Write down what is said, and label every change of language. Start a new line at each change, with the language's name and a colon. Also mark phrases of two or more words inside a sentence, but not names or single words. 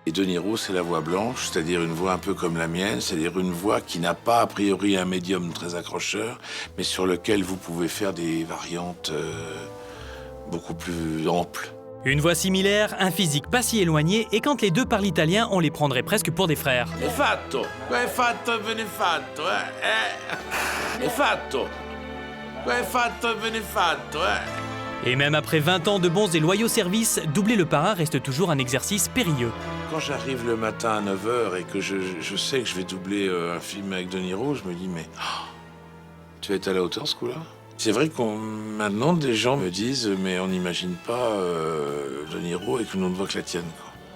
French: Et De Niro, c'est la voix blanche, c'est-à-dire une voix un peu comme la mienne, c'est-à-dire une voix qui n'a pas a priori un médium très accrocheur, mais sur lequel vous pouvez faire des variantes beaucoup plus amples. Une voix similaire, un physique pas si éloigné, et quand les deux parlent italien, on les prendrait presque pour des frères.
Italian: È fatto, è fatto e viene fatto, È fatto, è fatto e viene fatto,
French: Et même après 20 ans de bons et loyaux services, doubler le parrain reste toujours un exercice périlleux. Quand j'arrive le matin à 9h et que je sais que je vais doubler un film avec De Niro, je me dis, mais tu vas être à la hauteur ce coup-là? C'est vrai que maintenant, des gens me disent, mais on n'imagine pas De Niro avec une autre voix que la tienne, quoi.